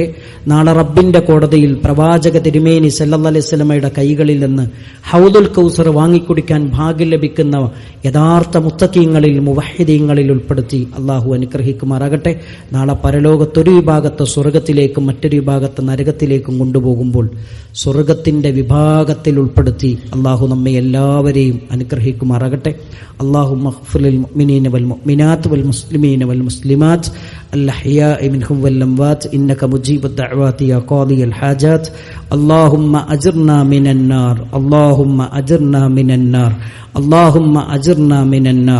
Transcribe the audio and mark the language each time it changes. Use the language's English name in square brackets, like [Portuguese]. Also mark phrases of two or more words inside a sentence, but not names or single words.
[Malayalam] നാളെ റബ്ബിന്റെ കോടതിയിൽ പ്രവാചക തിരുമേനി [Arabic] صلى الله عليه [Malayalam] വസല്ലമയുടെ കൈകളിൽ നിന്ന് [Arabic] حوض الكوثر [Malayalam] വാങ്ങിക്കുടിക്കാൻ ഭാഗ്യം ലഭിക്കുന്ന യഥാർത്ഥ മുത്തഖീങ്ങളിൽ മുവഹ്ഹിദീങ്ങളിൽ ഉൾപ്പെടുത്തി അള്ളാഹു അനുഗ്രഹിക്കുമാറാകട്ടെ. നാളെ പരലോകത്തൊരു വിഭാഗത്തെ സ്വർഗത്തിലേക്കും മറ്റൊരു വിഭാഗത്തെ നരകത്തിലേക്കും കൊണ്ടുപോകുമ്പോൾ സ്വർഗത്തിന്റെ വിഭാഗത്തിൽ ഉൾപ്പെടുത്തി അള്ളാഹു നമ്മെ എല്ലാവരെയും അനുഗ്രഹിക്കുമാറാകട്ടെ. [Arabic] اللهم اغفر للمؤمنين والمؤمنات والمسلمين والمسلمات الأحياء منهم والأموات إنك مجيب الدعوات يا قاضي الحاجات. اللهم أجرنا من النار اللهم أجرنا من النار اللهم أجرنا من النار.